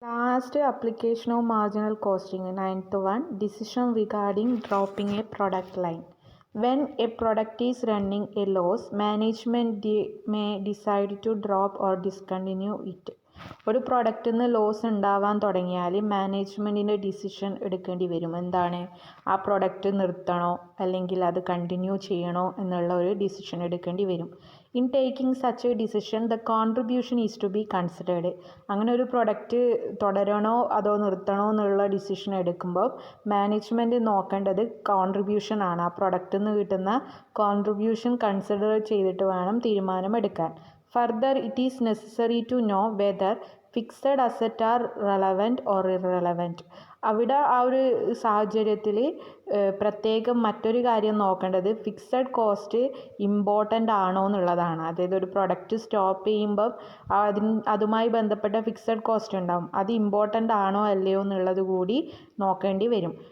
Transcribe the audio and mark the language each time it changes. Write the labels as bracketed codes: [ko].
[en] Last application of marginal costing, ninth one, decision regarding dropping a product line. When a product is running a loss, management may decide to drop or discontinue it. [ml] ഒരു പ്രൊഡക്റ്റിൽ നിന്ന് loss ഉണ്ടാവാൻ തുടങ്ങിയാൽ മാനേജ്മെൻറ്റിൻ്റെ decision എടുക്കേണ്ടി വരും. എന്താണ്, ആ product നിർത്തണോ അല്ലെങ്കിൽ അത് കണ്ടിന്യൂ ചെയ്യണോ എന്നുള്ള ഒരു ഡിസിഷൻ എടുക്കേണ്ടി വരും. [en] In taking such a decision the contribution is to be considered. [ml] അങ്ങനെ ഒരു പ്രൊഡക്റ്റ് തുടരണോ അതോ നിർത്തണോ എന്നുള്ള ഡിസിഷൻ എടുക്കുമ്പോൾ മാനേജ്മെൻറ്റ് നോക്കേണ്ടത് കോൺട്രിബ്യൂഷൻ ആണ്. ആ പ്രൊഡക്റ്റിൽ നിന്ന് കിട്ടുന്ന കോൺട്രിബ്യൂഷൻ കൺസിഡർ ചെയ്തിട്ട് വേണം തീരുമാനമെടുക്കാൻ. [en] Further, it is necessary to know whether fixed assets are relevant or irrelevant. [ml] അവിടെ ആ ഒരു സാഹചര്യത്തിൽ പ്രത്യേകം മറ്റൊരു കാര്യം നോക്കേണ്ടത് ഫിക്സഡ് കോസ്റ്റ് ഇമ്പോർട്ടൻ്റ് ആണോ എന്നുള്ളതാണ്. അതായത് ഒരു പ്രൊഡക്റ്റ് സ്റ്റോപ്പ് ചെയ്യുമ്പം അതുമായി ബന്ധപ്പെട്ട ഫിക്സഡ് കോസ്റ്റ് ഉണ്ടാവും. അത് ഇമ്പോർട്ടൻ്റ് ആണോ അല്ലയോ എന്നുള്ളത് കൂടി നോക്കേണ്ടി വരും.